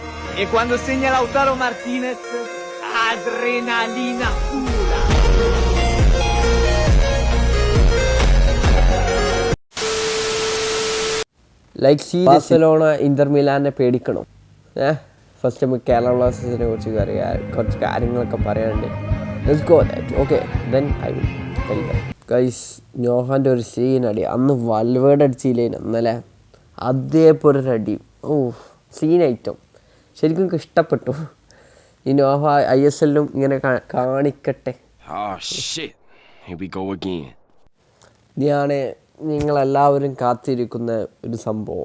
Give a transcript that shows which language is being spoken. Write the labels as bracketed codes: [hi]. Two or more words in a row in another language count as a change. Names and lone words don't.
[it] E quando segna Lautaro Martinez, adrenalina pura. [en] like serious [ml] ബാഴ്സലോണ ഇന്റർ മിലാനെ പേടിക്കണം. ഫസ്റ്റ് നമുക്ക് കേരള ബ്ലാസ്റ്റേഴ്സിനെ കുറിച്ച് കുറച്ച് കാര്യങ്ങളൊക്കെ പറയാനുണ്ട്. [en] Let's go that. Okay, then I will tell them. [ml] ഗൈസ്, നോഹാൻ്റെ ഒരു സീൻ അടി അന്ന് വൽവേർഡ് അടിച്ചില്ലേ ഇന്നലെ, അതേപോലെ ഒരു അടി. ഓ, [en] scene item [ml] ശരിക്കും എനിക്ക് ഇഷ്ടപ്പെട്ടു. ഈ നോഹ ISL-ലും ഇങ്ങനെ കാണിക്കട്ടെ. ഇതാണ് നിങ്ങളെല്ലാവരും കാത്തിരിക്കുന്ന ഒരു സംഭവം.